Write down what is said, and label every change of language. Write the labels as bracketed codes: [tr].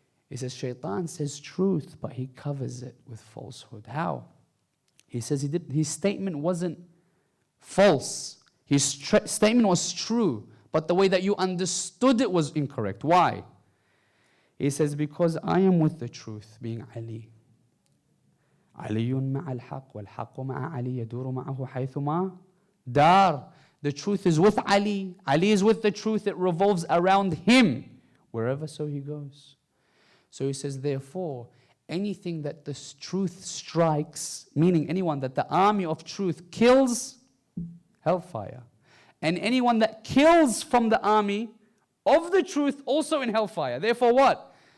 [en] He says, shaitan says truth, but he covers it with falsehood. How? He says his statement wasn't false. His statement was true, but the way that you understood it was incorrect. Why? He says, because I am with the truth, being Ali. [ar] علي مع الحق والحق مع علي يدور معه حيثما دار. [en] The truth is with Ali. Ali is with the truth. It revolves around him wherever so he goes. So he says, therefore, anything that the truth strikes, meaning anyone that the army of truth kills, hellfire. And anyone that kills from the army of the truth, also in hellfire. Therefore what?